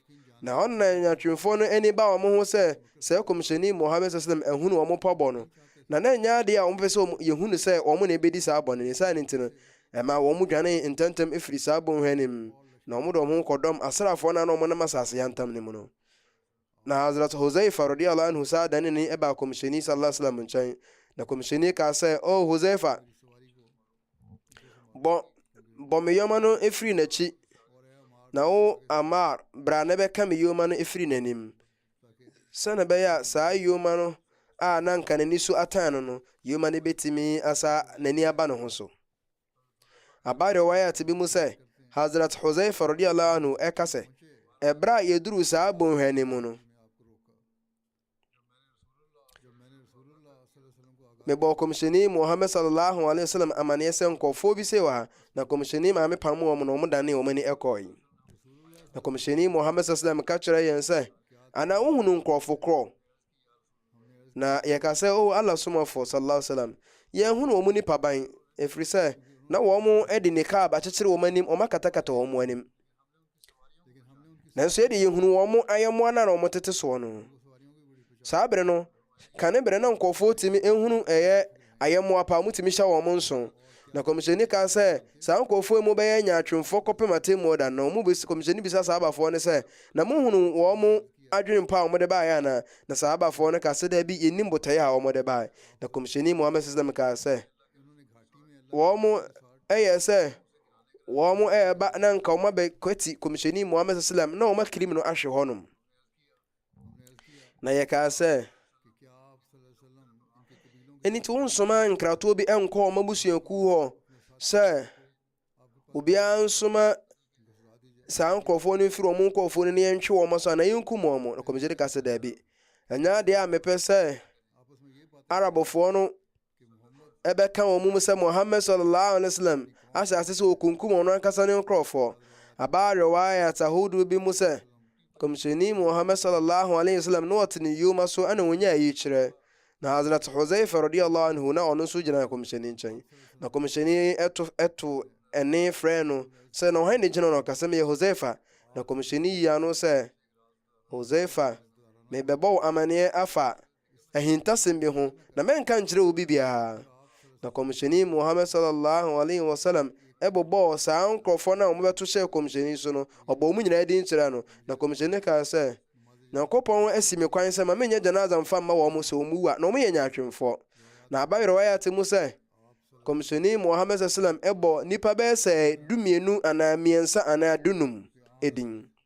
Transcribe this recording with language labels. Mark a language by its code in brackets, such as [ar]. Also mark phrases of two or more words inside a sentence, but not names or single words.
[ak] Na ɔno na nyaatwomfoɔ no ani ba wɔn ho sɛ kɔmhyɛni Muhammad sallam ahunu wɔn pɔbɔ no. Na nyɛ adeɛ a wɔmpɛ sɛ yɛhunu sɛ wɔn na ɛbɛdi saa bɔne ne saa ne nti no ɛma wɔn mu dwane ntɛmtɛm ɛfiri saa bɔnhwa no mu. Na wɔn de wɔn ho kɔdɔm asraafoɔ no a na wɔn nam asase yantam no mu no. Na Hazrat Huzaifa [ar] رضي الله عنه [ak] saa dane ne ɛba kɔmhyɛni [ar] صلى الله عليه وسلم [ak] nkyɛn. Na kɔmhyɛni kaa sɛ Huzaifa bɔ me yɔma no ɛfiri n'akyi, na wo Ammar bra na bɛka me yoma no ɛfiri n'anim, sɛne ɛbɛyɛ a saa yoma no a na nka n'ani so atan no yoma no bɛtumi asa n'ani aba ne ho so. Aba riwayat bi mu sɛ Hazrat Huzaifa [ar] رضي الله عنه [ak] ɛka sɛ ɛbra a yɛduru saa bɔnhwa no mu no, mebɔ kɔmhyɛni Muhammad [ar] صلى الله عليه وسلم [ak] amaneɛ sɛ nkɔfoɔ bi sɛ wɔ ha, na kɔmhyɛni maame pam wɔn na wɔn dane wɔn ani ɛkɔe. Na kɔmhyɛni Muhammad [ar] صلى الله عليه وسلم [ak] ka kyerɛ yɛn sɛ ana wohunu nkurɔfo korɔ. Na yɛka sɛ Allah somafo [ar] صلى الله عليه وسلم [ak] yɛhunu wɔn nipa ban ɛfiri sɛ na wɔn ɛde nikab akyekyere wɔn anim, wɔn akatakata wɔn anim. Nanso yɛde yɛhunu wɔn ayɛmmoa na wɔn tete soɔ no. Saa bere no kane bere na nkɔfoɔ timi ehunu ɛyɛ ayɛmmoa pa mutimi hyɛ wɔn nso. Na kɔmhyɛni ka sɛ saa nkɔfoɔ mu bɛyɛ nyaatwomfoɔ kɔpem atemmuo da. Na wɔn kɔmhyɛni bisa saabafoɔ no sɛ na mohunu wɔn adwene mpa a wɔn de baeɛ ana? Na saabafoɔ no ka sɛ da bi yɛnim botaeɛ a wɔn de baeɛ. Na kɔmhyɛni Muhammad sallam ka sɛ wɔn ɛyɛ sɛ wɔn ɛyɛba na nka wɔn abɛkwati kɔmhyɛni Muhammad sallam na wɔn akirim no ahwe hɔnom. Na yɛka sɛ ɛni nti wonsoma nkratoɔ bi ɛnkɔ wɔn abusuakuo hɔ sɛ obiara nsoma saa nkurɔfoɔ no mfiri wɔn nkurɔfoɔ no ne yɛntwe wɔn so ana yɛnkum wɔn. Na kɔmhyɛni ka sɛ daabi, ɛnyɛ adeɛ a mepɛ sɛ Arabfoɔ no ɛbɛka wɔn mu sɛ Muhammad [ar] صلى الله عليه وسلم [ak] ahyɛ ase sɛ wɔkunkum wɔn ankasa ne nkurɔfoɔ. Aba riwayat ahodoɔ bi mu sɛ kɔmhyɛni Muhammad [ar] صلى الله عليه وسلم [ak] na wɔte ne yoma so ana wɔnya ayi kyerɛ. Na Hazrat Huzaifa [ar] رضي الله عنه [ak] na ɔno nso gyina kɔmhyɛni nkyɛn. Na kɔmhyɛni ɛto ɛne frɛ no sɛ na ɔhan ne gyina no ɔkasa meyɛ Huzaifa. Na kɔmhyɛni yi ano sɛ Huzaifa mebɛbɔ wo amanneɛ afa ahintasɛm bi ho na mɛnka nkyerɛ wo bibiara. Na kɔmhyɛni Muhammad [ar] صلى الله عليه وسلم [ak] ɛbɔbɔ saa nkurɔfoɔ no a wɔbɛto hyɛ kɔmhyɛni so no ɔbɔ mu nyinaa din kyerɛ no. Na kɔmhyɛni kaa sɛ Nyankopɔn asi me kwan sɛ ma menyɛ janaza mfa mma wɔn sɛ wɔn wu a na wɔn yɛ nyaatwomfoɔ. Na aba riwayat mu sɛ kɔmhyɛni Muhammad sallam ɛbɔ nipa bɛyɛ sɛ 12 anaa 3 anaa 5 edin.